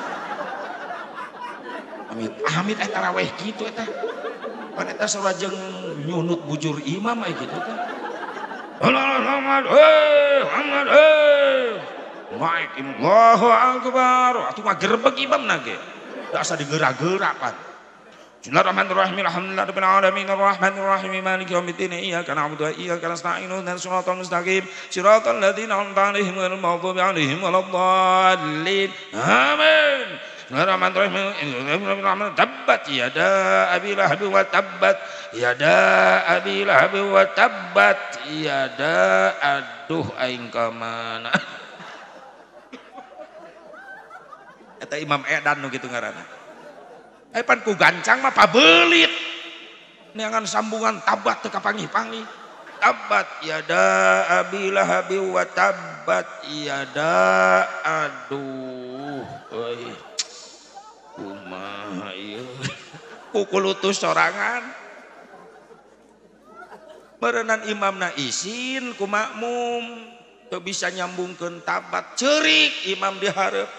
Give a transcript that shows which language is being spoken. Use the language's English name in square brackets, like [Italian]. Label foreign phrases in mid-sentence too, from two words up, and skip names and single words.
[Sundanese] Amit eta tarawih kitu eta. Pan eta sarua jeung nyunut bujur imam aya kitu teh. Muhammad. Muhammad. [Arabic] الله أكبر. [Sundanese] Atuh mah gerbeg imamna ge. Da asa digerak-gerak pan. [Arabic] بسم الله الرحمن الرحيم. الحمد لله رب العالمين الرحمن الرحيم مالك يوم الدين إياك نعبد وإياك نستعين اهدنا الصراط المستقيم صراط الذين أنعمت عليهم غير المغضوب عليهم ولا الضالين. Amin. Bismillahirrahmanirrahim. تبت يدا أبي لهب وتبت يدا أبي لهب وتبت يدا abi lahab wa tabbat yada [Sundanese] aduh aing ka mana. Eta Imam Edan nu kitu ngaranna. Pan ku gancang mah pabeulit. Neangan sambungan tabat teu kapanggih-panggih. [Arabic] تبت يدا أبي لهب وتبت يدا [Sundanese] aduh euy. Kumaha ieu? Kukulutus sorangan. Meureunnan imamna isin ku makmum teu bisa nyambungkeun tabat ceurik imam di hareup.